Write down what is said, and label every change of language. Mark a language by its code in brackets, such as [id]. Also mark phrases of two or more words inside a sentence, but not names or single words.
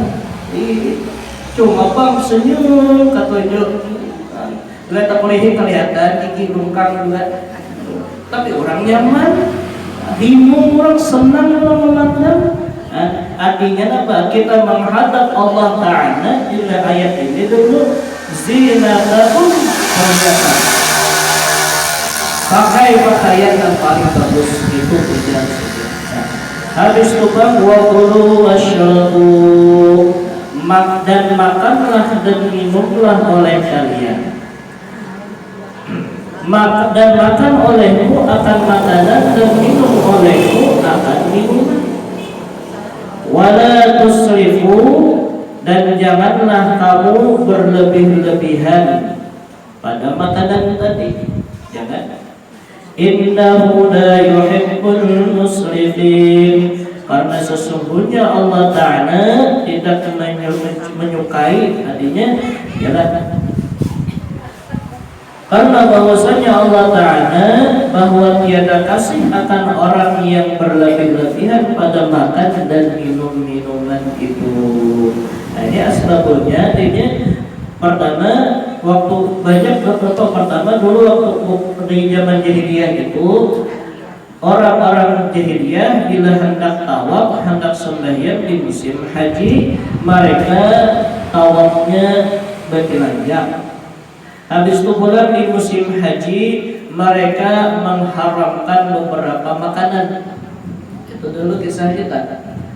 [id] Cuma bang senyum katanya. Lihat tak boleh kelihatan gigi lungkang juga. Tapi orang nyaman. Bingung orang senang orang memandang. Artinya apa? Kita menghadap Allah Ta'ala di ayat ini dulu zinatun perhiasan. Pakai pakaian yang paling bagus itu ujian. Habis itu bang [ar] wakulu wasyrabu [id] dan makanlah dan minumlah oleh kalian. Dan makan olehmu akan makanan dan minum olehmu akan minuman. [ar] Wala tusrifu [id] dan janganlah kamu berlebih-lebihan pada makanan tadi. Jangan. [ar] Innahu la yuhibbul musrifin. [id] Karena sesungguhnya Allah Ta'ala tidak menyukai, artinya jangan Karena bahwasanya Allah Ta'ala bahwa tiada kasih akan orang yang berlebih-lebihan pada makan dan minum-minuman itu. Nah ini asbabulnya, ini pertama waktu banyak beberapa pertama dulu waktu di zaman jahiliyah itu orang-orang jahiliyah bila hendak tawaf, hendak sembahyang di musim haji, mereka tawafnya bertelanjang. Habis itu pula di musim haji mereka mengharamkan beberapa makanan. Itu dulu kisah kita.